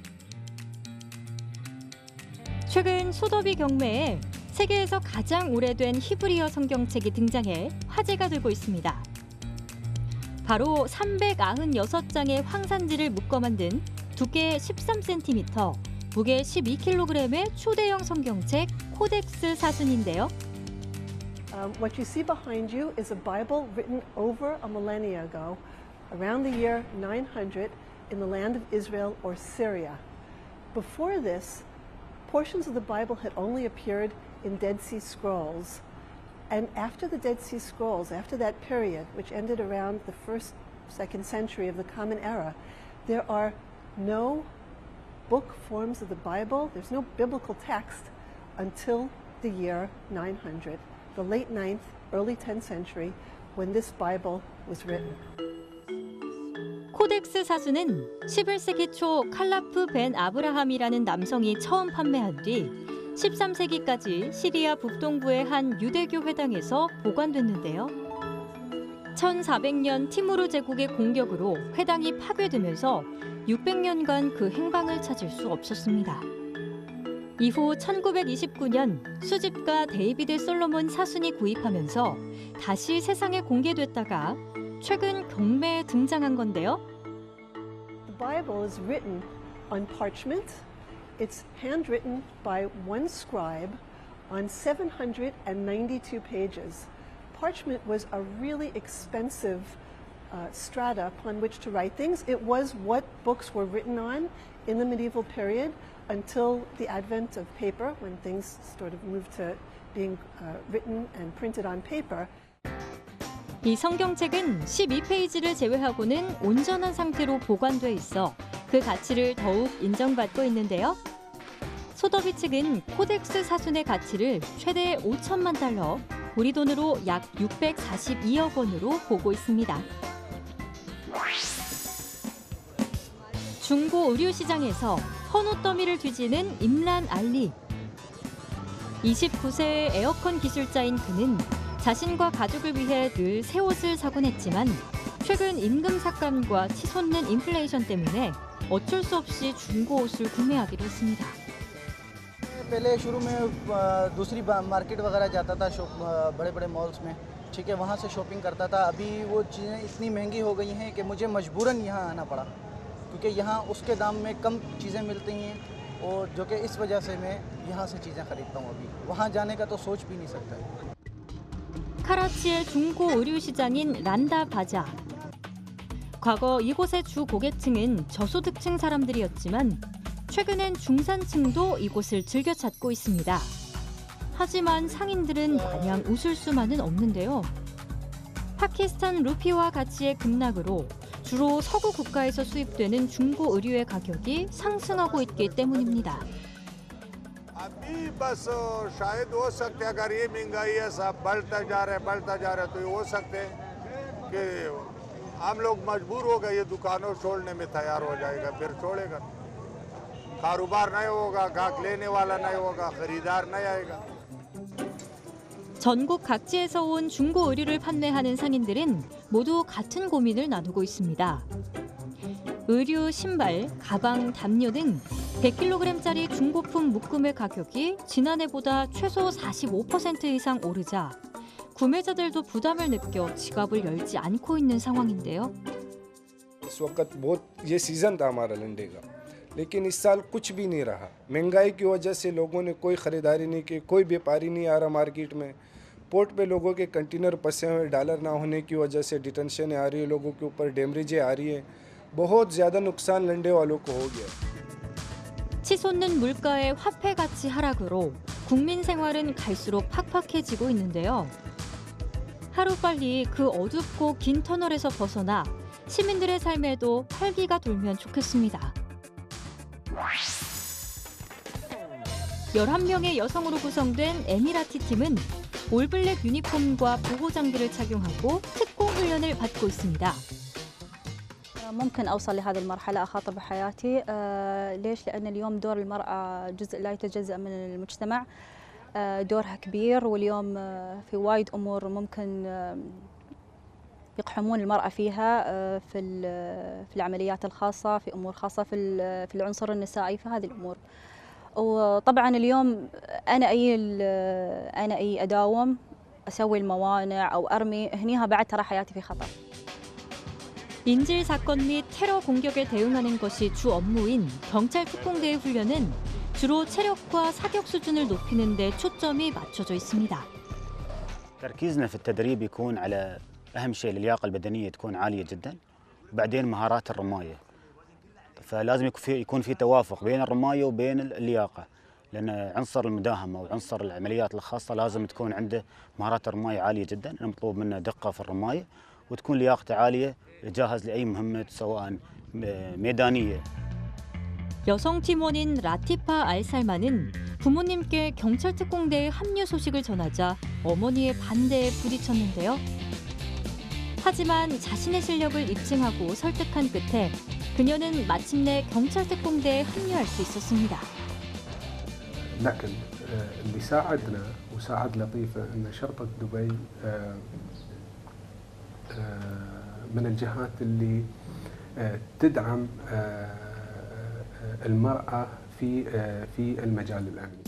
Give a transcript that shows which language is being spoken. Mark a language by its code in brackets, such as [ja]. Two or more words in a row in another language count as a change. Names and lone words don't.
[ko] 최근 소더비 경매에 세계에서 가장 오래된 히브리어 성경책이 등장해 화제가 되고 있습니다. 바로 396장의 황산지를 묶어 만든 두께 13cm, 무게 12kg의 초대형 성경책 코덱스 사순인데요. [en] What you see behind you is a Bible written over a millennia ago, around the year 900 in the land of Israel or Syria. Before this, portions of the Bible had only appeared in Dead Sea Scrolls. And after the Dead Sea Scrolls, after that period, which ended around the 1st, 2nd century of the Common Era, there are no book forms of the Bible, there's no biblical text until the year 900, the late 9th, early 10th century, when this Bible was written. [ko] 코덱스 사수는 11세기 초 칼라프 벤 아브라함이라는 남성이 처음 판매한 뒤 13세기까지 시리아 북동부의 한 유대교 회당에서 보관됐는데요. 1400년 티무르 제국의 공격으로 회당이 파괴되면서 600년간 그 행방을 찾을 수 없었습니다. 이후 1929년 수집가 데이비드 솔로몬 사순이 구입하면서 다시 세상에 공개됐다가 최근 경매에 등장한 건데요. [en] The Bible is written on parchment. It's handwritten by one scribe on 792 pages. parchment was a really expensive strata upon which to write things. It was what books were written on in the medieval period until the advent of paper, when things sort of moved to being written and printed on paper. [ko] 이 성경책은 12페이지를 제외하고는 온전한 상태로 보관돼 있어 그 가치를 더욱 인정받고 있는데요. 소더비 측은 코덱스 사순의 가치를 최대 5천만 달러, 우리 돈으로 약 642억 원으로 보고 있습니다. 중고 의류 시장에서 헌옷 더미를 뒤지는 임란 알리. 29세의 에어컨 기술자인 그는 자신과 가족을 위해 늘 새 옷을 사곤 했지만 최근 임금 삭감과 치솟는 인플레이션 때문에 어쩔 수 없이 중고 옷을 구매하기로 했습니다. [ur] پہلے شروع میں دوسری مارکیٹ وغیرہ جاتا تھا بڑے بڑے مالز میں، ٹھیک ہے، وہاں سے شاپنگ کرتا تھا. ابھی وہ چیزیں اتنی مہنگی ہو گئی ہیں کہ مجھے مجبوراً یہاں آنا پڑا، کیونکہ یہاں اس کے دام میں کم چیزیں ملتی ہیں، اور جو کہ اس وجہ سے میں یہاں سے چیزیں خریدتا ہوں. ابھی وہاں جانے کا تو سوچ بھی نہیں سکتا. [ko] 카라치의 중고 의류 시장인 란다 바자. 과거 이곳의 주 고객층은 저소득층 사람들이었지만 최근엔 중산층도 이곳을 즐겨 찾고 있습니다. 하지만 상인들은 마냥 웃을 수만은 없는데요. 파키스탄 루피화 가치의 급락으로 주로 서구 국가에서 수입되는 중고 의류의 가격이 상승하고 있기 때문입니다. [ur] ابھی بس شاید ہو سکتے اگر یہ مہنگائی ایسا بڑھتا جا رہا ہے تو یہ ہو سکتے ہیں کہ ہم لوگ مجبور ہو گئے یہ دکانوں چھوڑنے میں تیار ہو جائے گا، پھر چھوڑے گا، کاروبار نہیں ہوگا، گاہک لینے والا نہیں ہوگا، خریدار نہیں آئے گا. [ko] 전국 각지에서 온 중고 의류를 판매하는 상인들은 모두 같은 고민을 나누고 있습니다. 의류, 신발, 가방, 담요 등 100kg짜리 중고품 묶음의 가격이 지난해보다 최소 45% 이상 오르자 구매자들도 부담을 느껴 지갑을 열지 않고 있는 상황인데요. [ur] اس وقت بہت یہ سیزن تھا ہمارا لنڈے کا، لیکن اس سال کچھ بھی نہیں رہا. مہنگائی کی وجہ سے لوگوں نے کوئی خریداری نہیں کی، کوئی بیوپاری نہیں آ رہا مارکیٹ میں. پورٹ پہ لوگوں کے کنٹینر پھنسے ہوئے، ڈالر نہ ہونے کی وجہ سے ڈیٹینشن آ رہی ہے، لوگوں کے اوپر ڈیمیجیں آ رہی ہے. بہت زیادہ نقصان لنڈے والوں کو ہو گیا. [ko] 치솟는 물가의 화폐 가치 하락으로 국민 생활은 갈수록 팍팍해지고 있는데요. 하루빨리 그 어둡고 긴 터널에서 벗어나 시민들의 삶에도 활기가 돌면 좋겠습니다. 11명의 여성으로 구성된 에미라티 팀은 올블랙 유니폼과 보호 장비를 착용하고 특공 훈련을 받고 있습니다. [ar] ممكن أوصل لهذه المرحلة أخاطر بحياتي. ليش؟ لأن اليوم دور المرأة جزء لا يتجزأ من المجتمع، دورها كبير، واليوم في وايد أمور ممكن يقحمون المرأة فيها، في العمليات الخاصة، في أمور خاصة في العنصر النسائي، في هذه الأمور. وطبعا اليوم أنا أي أداوم أسوي الموانع أو أرمي هنيها بعد ترى حياتي في خطر. [ko] 인질 사건 및 테러 공격에 대응하는 것이 주 업무인 경찰 특공대의 훈련은 주로 체력과 사격 수준을 높이는 데 초점이 맞춰져 있습니다. [ar] تركيزنا في التدريب يكون على أهم شيء اللياقة البدنية تكون عالية جدا، وبعدين مهارات الرماية. فلازم يكون في توافق بين الرماية وبين اللياقة، لأن عنصر المداهمة وعنصر العمليات الخاصة لازم تكون عنده مهارات الرماية عالية جدا، مطلوب منه دقة في الرماية وتكون لياقته عالية جاهز لأي مهمة سواء ميدانية. [ko] 여성 팀원인 라티파 알살마는 부모님께 경찰 특공대에 합류 소식을 전하자 어머니의 반대에 부딪혔는데요. 하지만 자신의 실력을 입증하고 설득한 끝에 그녀는 마침내 경찰 특공대에 합류할 수 있었습니다. [ar] لكن اللي ساعدنا وساعد لطيفة أن شرطة دبي من الجهات اللي تدعم المرأة في المجال الأمني.